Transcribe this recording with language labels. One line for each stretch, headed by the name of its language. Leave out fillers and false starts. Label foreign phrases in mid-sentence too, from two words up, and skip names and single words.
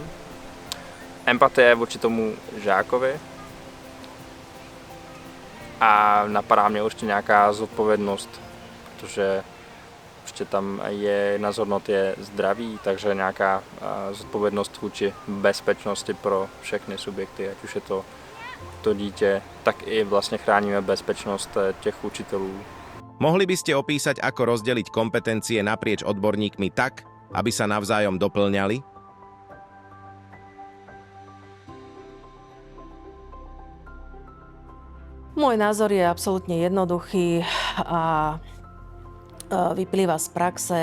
Czech: Empatie vůči tomu žákovi a napadá mě určitě nějaká zodpovědnost, protože určitě tam je jedna z hodnot je zdraví, takže nějaká zodpovědnost vůči bezpečnosti pro všechny subjekty, ať už je to dítě, tak i vlastně chráníme bezpečnost těch učitelů.
Slovak: Mohli by ste opísať, ako rozdeliť kompetencie naprieč odborníkmi tak, aby sa navzájom doplňali? Môj názor je absolútne jednoduchý a vyplýva z praxe.